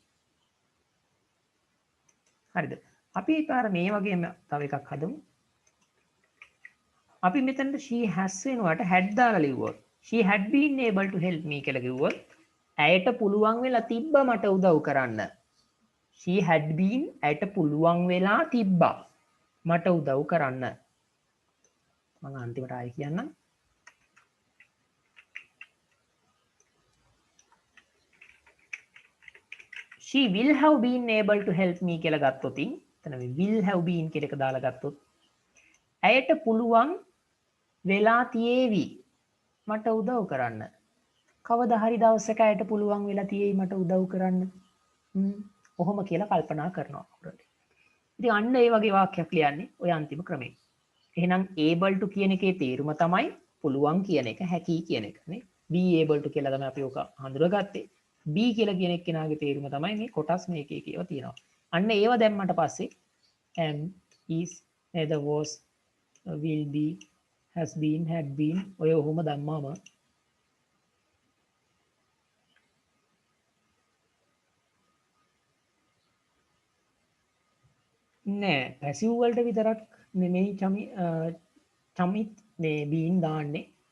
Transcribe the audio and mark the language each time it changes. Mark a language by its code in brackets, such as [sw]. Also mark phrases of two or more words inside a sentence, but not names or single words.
[si] හරිද අපි ඊපාර මේ වගේම තව එකක් හදමු අපි මෙතනට [en] she has [si] වෙනුවට had දාලා ලිව්වොත් [en] she had been able to help me [si] කියලා කිව්වොත් ඇයට පුළුවන් වෙලා තිබ්බ මට උදව් කරන්න [en] she had been [si] ඇයට පුළුවන් වෙලා තිබ්බා මට උදව් කරන්න මම අන්තිමට ආයි කියන්නම්. [en] she will have been able to help me [si] කියලා ගත්තොත් එතන [en] will have been [si] කියන එක දාලා ගත්තොත් ඇයට පුළුවන් වෙලා තියේවි මට උදව් කරන්න. කවදා හරි දවසක ඇයට පුළුවන් වෙලා තියේවි මට උදව් කරන්න. ඔහොම කියලා කල්පනා කරනවා. ඉතින් අන්න ඒ වගේ වාක්‍යයක් ලියන්නේ ඔය අන්තිම ක්‍රමයෙන්. එහෙනම් [en] able to [si] කියන එකේ තේරුම තමයි පුළුවන් කියන එක, හැකි කියන එක නේ. [en] be able to [si] කියලා තමයි අපි ඔක හඳුනාගත්තේ. be කියලා කියන එක්කෙනාගේ තේරුම තමයි මේ කොටස් මේකේ කියව තියෙනවා. අන්න ඒව දැම්මට පස්සේ [en] am, is, either was, will be, has been, had been [si] ඔය ඔහොම දැම්මාම නෑ පැසිව් වලට විතරක් නෙමෙයි චමිත් මේ බීන් දාන්නේ.